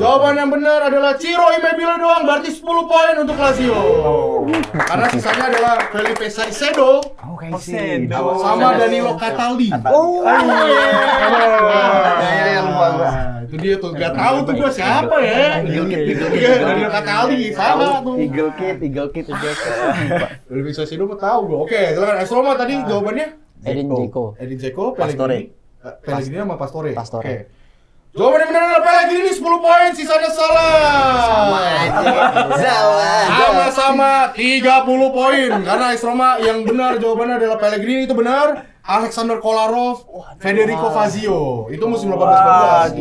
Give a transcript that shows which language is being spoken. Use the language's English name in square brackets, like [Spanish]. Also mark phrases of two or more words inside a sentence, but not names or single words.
[Indonesian] Jawaban yang benar adalah Ciro Immobile doang, berarti 10 poin untuk Lazio. Karena sisanya adalah Felipe Caicedo Caicedo. sama Danilo Cataldi. Oh, ya, lupa gua. Itu dia tuh, gak tahu tuh gua siapa ya. Iya, Danilo Cataldi, sama tuh. Eagle Kid. Felipe Caicedo mah tahu gua. Oke, silakan AS Roma tadi jawabannya Edin Dzeko. Edin Dzeko, Pastore. Pellegrini sama Pastore. Pastore. Oke. Jawaban yang benar adalah Pellegrini 10 poin, sisanya salah. Sama-sama 30 poin. Karena AS Roma yang benar jawabannya adalah Pellegrini itu benar. Alexander Kolarov, Federico Fazio. Itu musim 18-19.